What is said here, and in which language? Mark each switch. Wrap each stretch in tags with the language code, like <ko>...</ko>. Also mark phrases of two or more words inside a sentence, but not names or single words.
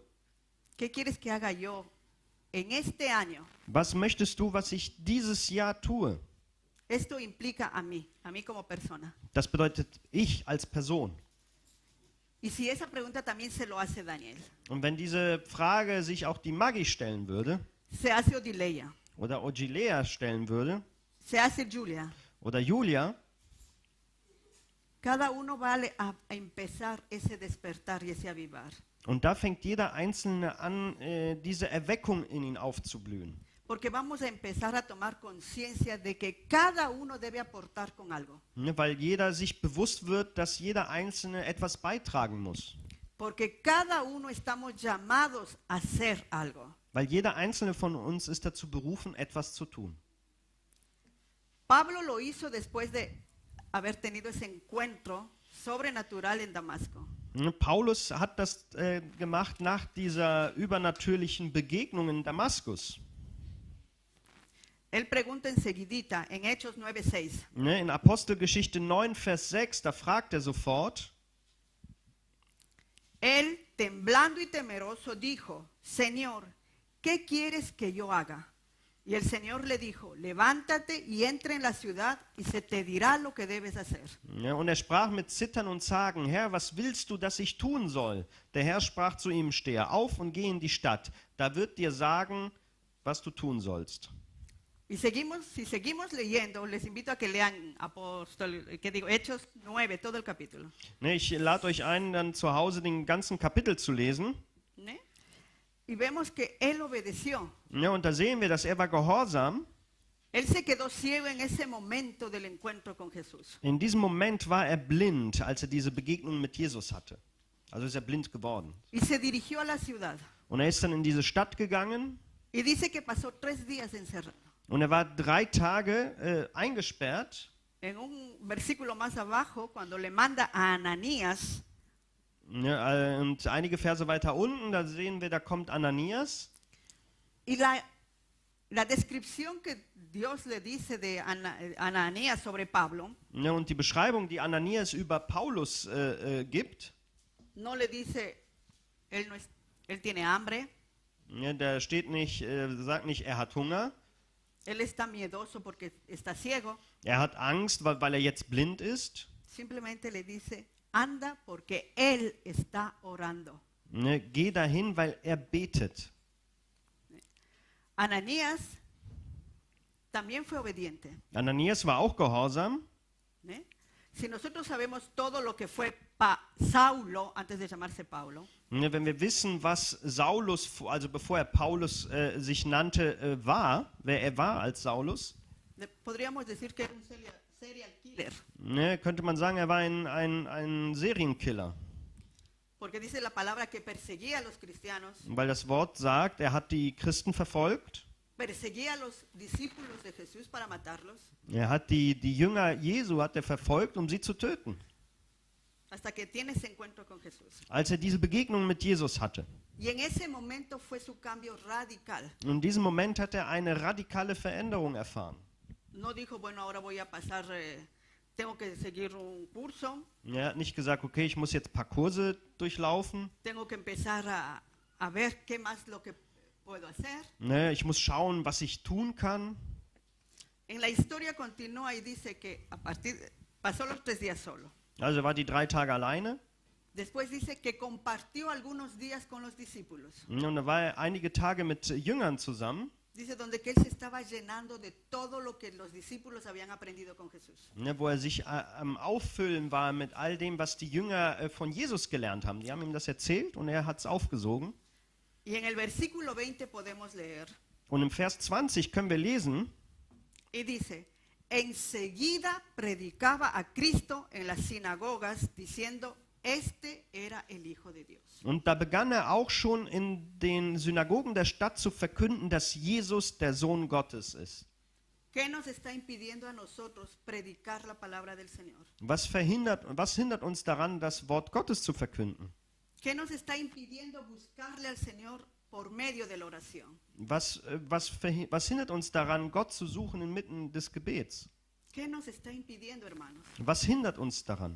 <es>¿Qué quieres que haga yo en este año?</es> <de>Was möchtest du, was ich dieses Jahr tue?</de> <es>Esto implica a mí como persona.</es> <de>Das bedeutet ich als Person.</de> <es>Y si esa pregunta también se lo hace Daniel,</es> <de>Und wenn diese Frage sich auch die Maggie stellen würde,</de> <es>se hace Odileia,</es> <de>oder Ogilea stellen würde,</de> <es>se hace Julia,</es> <de>oder Julia,</de> <es>cada uno vale a empezar ese despertar y ese avivar.</es> <de>und da fängt jeder Einzelne an, diese Erweckung in ihn aufzublühen.</de> <es>Porque vamos a empezar a tomar conciencia de que cada uno debe aportar con algo.</es> <de>Ne, weil jeder sich bewusst wird, dass jeder Einzelne etwas beitragen muss.</de> <es>Porque cada uno estamos llamados a hacer algo.</es> <de>Weil jeder Einzelne von uns ist dazu berufen, etwas zu tun.</de> <es>Pablo lo hizo después de haber tenido ese encuentro sobrenatural en Damasco.</es> <de>Ne, Paulus hat das gemacht nach dieser übernatürlichen Begegnung in Damaskus.</de> <es>Él pregunta enseguidita en Hechos 9:6.</es> <de>Ne, in Apostelgeschichte 9, Vers 6, da fragt er sofort.</de> <es>Él, temblando y temeroso, dijo, Señor, ¿qué quieres que yo haga? Y el Señor le dijo, levántate y entra en la ciudad y se te dirá lo que debes hacer.</es> <de>Ja, und er sprach mit Zittern und Zagen, Herr, was willst du, dass ich tun soll? Der Herr sprach zu ihm, stehe auf und geh in die Stadt. Da wird dir sagen, was du tun sollst.</de> <es>Y si seguimos leyendo, les invito a que lean Hechos 9, todo el capítulo.</es> <de>Ne, ich lade euch ein, dann zu Hause den ganzen Kapitel zu lesen. ¿Ne?</de> <es>Y vemos que él obedeció.</es> <de>Ja, und da sehen wir, dass er war gehorsam.</de> <es>Él se quedó ciego en ese momento del encuentro con Jesús.</es> <de>In diesem Moment war er blind, als er diese Begegnung mit Jesus hatte. Also ist er blind geworden.</de> <es>Y se dirigió a la ciudad.</es> <de>Und er ist dann in diese Stadt gegangen.</de> <es>Y dice que pasó 3 días encerrado.</es> <de>Und er war 3 Tage eingesperrt.</de> <es>En un versículo más abajo, cuando le manda a Ananías,</es> <de>Ja, und einige Verse weiter unten, da sehen wir, da kommt Ananias.</de> <es>y la descripción que Dios le dice de Ananías sobre Pablo,</es> <de>Ja, und die Beschreibung, die Ananias über Paulus gibt,</de> <es>no le dice, él tiene hambre,</es> <de>ja, da steht nicht, sagt nicht, er hat Hunger.</de> <es>él está miedoso porque está ciego.</es> <de>Er hat Angst, weil er jetzt blind ist.</de> <es>Simplemente le dice, anda porque él está orando.</es> <de>Ne, geh dahin, weil er betet.</de> <es>Ananías también fue obediente.</es> <de>Ananias war auch gehorsam. ¿Eh?</de> <es>Si nosotros sabemos todo lo que fue Saulo, antes de llamarse Paulo,</es> <de>Ne, wenn wir wissen, was Saulus, also bevor er Paulus sich nannte, war, wer er war als Saulus,</de> <es>podríamos decir que era un</es> <en>serial killer,</en> <de>ne, könnte man sagen, er war ein Serienkiller.</de> <es>porque dice la palabra que perseguía a los cristianos,</es> <de>Weil das Wort sagt, er hat die Christen verfolgt,</de> <es>perseguía a los discípulos de Jesús para matarlos,</es> <de>er hat die Jünger Jesu hat er verfolgt, um sie zu töten,</de> <es>hasta que tiene ese encuentro con Jesús.</es> <de>als er diese Begegnung mit Jesus hatte.</de> <es>Y en ese momento fue su cambio radical.</es> <de>Und in diesem Moment hat er eine radikale Veränderung erfahren.</de> <es>No dijo, bueno, ahora voy a pasar, tengo que seguir un curso,</es> <de>Er hat nicht gesagt, okay, ich muss jetzt ein paar Kurse durchlaufen,</de> <es>tengo que empezar a ver qué más lo que puedo hacer.</es> <de>ne, ich muss schauen, was ich tun kann.</de> <es>En la historia continúa y dice que pasó los 3 días solo.</es> <de>Also er war die 3 Tage alleine.</de> <es>Después dice que compartió algunos días con los discípulos.</es> <de>Und da war er einige Tage mit Jüngern zusammen,</de> <es>Dice donde que él se estaba llenando de todo lo que los discípulos habían aprendido con Jesús.</es> <de>ne, wo er sich am Auffüllen war mit all dem, was die Jünger von Jesus gelernt haben. Die haben ihm das erzählt und er hat es aufgesogen.</de> <es>Y en el versículo 20 podemos leer,</es> <de>Und im Vers 20 können wir lesen,</de> <es>y dice, enseguida predicaba a Cristo en las sinagogas diciendo, este era el Hijo de Dios.</es> <de>und da begann er auch schon in den Synagogen der Stadt zu verkünden, dass Jesus der Sohn Gottes ist.</de> <es>¿Qué nos está impidiendo a nosotros predicar la palabra del Señor?</es> <de>Was hindert uns daran, das Wort Gottes zu verkünden?</de> <es>¿Qué nos está impidiendo buscarle al Señor por medio de la oración?</es> <de>Was hindert uns daran, Gott zu suchen inmitten des Gebets?</de> <es>¿Qué nos está impidiendo, hermanos?</es> <de>Was hindert uns daran?</de>